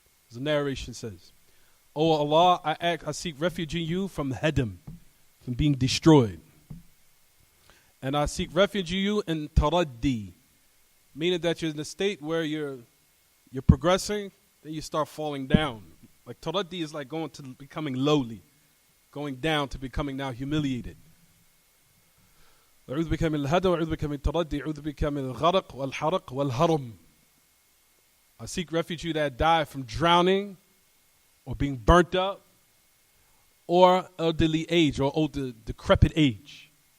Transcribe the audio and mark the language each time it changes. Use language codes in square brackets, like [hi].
[en] The narration says, "O Allah, I seek refuge in you from hadam, from being destroyed, and I seek refuge in you in taraddi." Meaning that you're in a state where you're progressing, then you start falling down. Like taraddi is like going to becoming lowly, going down to becoming now humiliated. [ar] أعوذ بك من الهدى وأعوذ بك من التردي أعوذ بك من الغرق والحرق والهرم. [en] I seek refuge you that die from drowning or being burnt up or elderly age or old decrepit age.